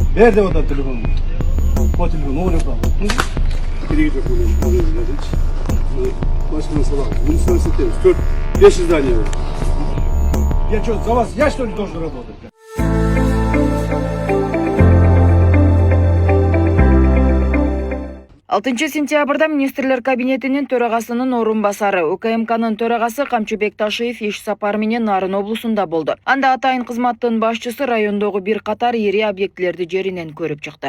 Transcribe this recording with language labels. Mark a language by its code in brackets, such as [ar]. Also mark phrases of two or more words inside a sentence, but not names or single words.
[tr] Ver de oda telefonu. O telefonu oraya bırak. Geri gidiyor buraya. Başka mesele var. Üniversitemiz 4-500 tane var. [ru] Я что, за вас я что ли должен работать? [ky] Алтынчы сентябрда министрлер кабинетинин төрагасынын орун басары УКМКнын төрагасы Камчыбек Ташиев иш сапар менен Нарын облусунда болду. Анда атайын кызматтын башчысы райондогу бир катар ири объектилерди жеринен көрүп чыкты.